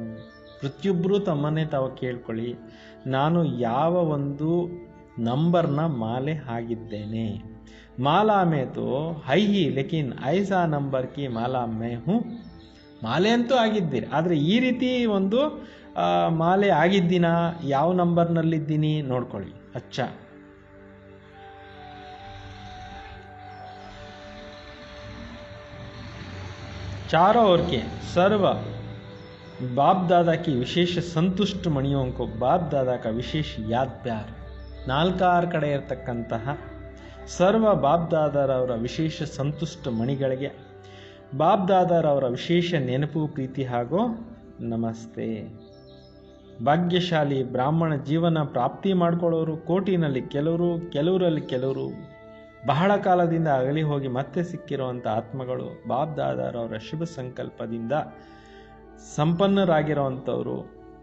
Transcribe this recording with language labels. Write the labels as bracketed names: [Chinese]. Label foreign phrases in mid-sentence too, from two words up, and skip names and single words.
[Kannada] ಪ್ರತಿಯೊಬ್ಬರು ತಮ್ಮನ್ನೇ ತಾವು ಕೇಳ್ಕೊಳ್ಳಿ, ನಾನು ಯಾವ ಒಂದು ನಂಬರ್ನ ಮಾಲೆ ಆಗಿದ್ದೇನೆ. [Hindi] माला में तो है ही लेकिन ऐसा नंबर की माला में हूँ. [Kannada] ಮಾಲೆ ಅಂತೂ ಆಗಿದ್ದೀರಿ, ಆದರೆ ಈ ರೀತಿ ಒಂದು ಮಾಲೆ ಆಗಿದ್ದೀನಾ, ಯಾವ ನಂಬರ್ನಲ್ಲಿದ್ದೀನಿ ನೋಡ್ಕೊಳ್ಳಿ. [Hindi] ಅಚ್ಚಾ, चारों ओर के सर्व बाप दादा की विशेष संतुष्ट मणियों को बाप दादा का विशेष याद प्यार. [Kannada] ನಾಲ್ಕಾರು ಕಡೆ ಇರತಕ್ಕಂತಹ ಸರ್ವ ಬಾಪ್ ದಾದಾರವರ ವಿಶೇಷ ಸಂತುಷ್ಟ ಮಣಿಗಳಿಗೆ ಬಾಪ್ ದಾದಾರವರ ವಿಶೇಷ ನೆನಪು, ಪ್ರೀತಿ ಹಾಗೂ ನಮಸ್ತೆ. ಭಾಗ್ಯಶಾಲಿ ಬ್ರಾಹ್ಮಣ ಜೀವನ ಪ್ರಾಪ್ತಿ ಮಾಡಿಕೊಳ್ಳೋರು ಕೋಟಿನಲ್ಲಿ ಕೆಲವರು, ಕೆಲವರಲ್ಲಿ ಕೆಲವರು ಬಹಳ ಕಾಲದಿಂದ ಅಗಲಿ ಹೋಗಿ ಮತ್ತೆ ಸಿಕ್ಕಿರುವಂಥ ಆತ್ಮಗಳು, ಬಾಪ್ ದಾದಾರವರ ಶುಭ ಸಂಕಲ್ಪದಿಂದ ಸಂಪನ್ನರಾಗಿರುವಂಥವರು,